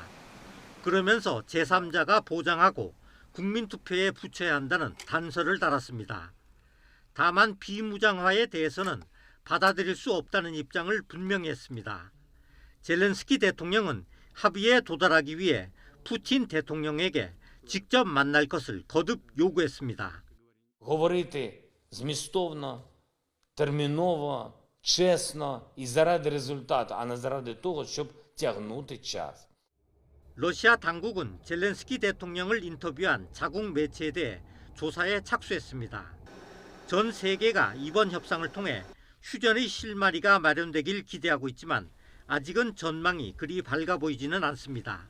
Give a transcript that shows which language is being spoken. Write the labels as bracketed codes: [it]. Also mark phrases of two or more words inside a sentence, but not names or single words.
[ko] 그러면서 제3자가 보장하고 국민투표에 붙여야 한다는 단서를 달았습니다. 다만 비무장화에 대해서는 받아들일 수 없다는 입장을 분명히 했습니다. 젤렌스키 대통령은 합의에 도달하기 위해 푸틴 대통령에게 직접 만날 것을 거듭 요구했습니다. [uk] Говорити змістовно, терміново, чесно і заради результату, а не заради того, щоб тягнути час. [ko] 러시아 당국은 젤렌스키 대통령을 인터뷰한 자국 매체에 대해 조사에 착수했습니다. 전 세계가 이번 협상을 통해 휴전의 실마리가 마련되길 기대하고 있지만 아직은 전망이 그리 밝아 보이지는 않습니다.